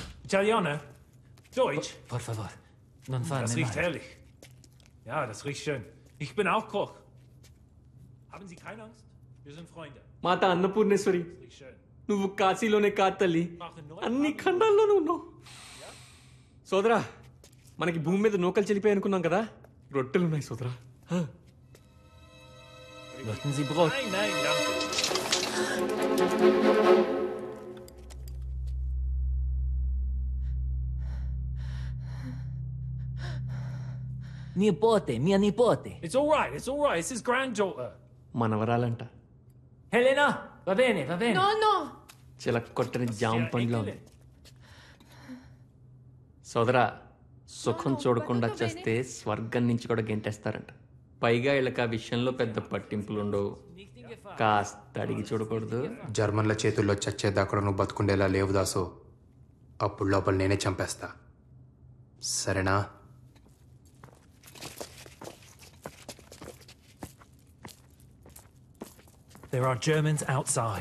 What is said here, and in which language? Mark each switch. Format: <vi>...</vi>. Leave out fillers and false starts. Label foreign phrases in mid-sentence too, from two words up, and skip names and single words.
<it>Italiano?</it> <de>Deutsch?</de> <es>Por favor.</es> <it>Non fa</it> <de>Das ne riecht</de> <it>male.</it> <de>herrlich. Ja, das riecht schön. Ich bin auch Koch. Haben Sie keine Angst? Wir sind Freunde.</de> <te>మాత అన్నపూర్ణేశ్వరి</te> <de>Riecht schön.</de> <te>నువ్వు కాశీలోనే కాదు తల్లి అన్ని ఖండాల్లోనూ ఉన్నావు సోదరా మనకి భూమి మీద నూకలు చెల్లిపోయి అనుకున్నాం కదా రొట్టెలు ఉన్నాయి సోదరా</te> <de>Möchten Sie Brot? Nein, nein, danke.</de> <it>Nipote, mia nipote.</it> <en>It's all right, it's all right. It's his granddaughter.</en> <te>మనవరాలంట</te> <it>Helena, va bene, va bene.</it> <en>no no</en> <te>చిలక కొట్టని జామ పండ్లో సోదరా సుఖం చూడకుండా చేస్తే స్వర్గం నుంచి కూడా గెంటేస్తారంట పైగా వీళ్ళకి ఆ విషయంలో పెద్ద పట్టింపులుండవు కాస్త అడిగి చూడకూడదు జర్మన్ల చేతుల్లో చచ్చేదా కూడా నువ్వు బతుకుండేలా లేవు దాసు అప్పుడు లోపల నేనే చంపేస్తా సరేనా</te> <en>There are Germans outside.</en>